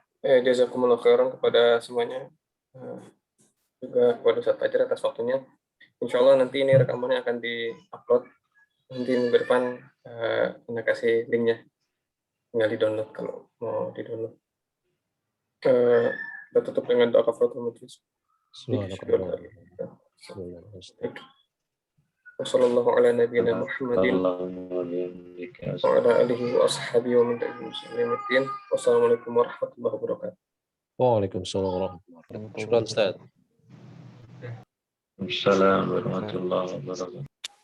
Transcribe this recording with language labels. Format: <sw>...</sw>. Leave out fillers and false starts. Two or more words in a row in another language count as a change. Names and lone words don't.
<ar>جزاكم الله خيرا</ar> <id>kepada semuanya. Juga kepada Ustaz Fajar atas waktunya.</id> <ar>إن شاء الله</ar> <id>nanti ini rekamannya akan di-upload. Nanti minggu depan Anda kasih linknya. Tinggal di-download kalau mau di-download. Kita tutup dengan doa</id> <ar>كفارة المجلس. Subhanakallah. وصلى الله على نبينا محمد وعلى آله وأصحابه ومن تبعهم بإحسان إلى يوم. والسلام عليكم ورحمة الله وبركاته. وعليكم السلام ورحمة الله وبركاته. شكرا أستاذ. السلام عليكم ورحمة الله وبركاته.</ar>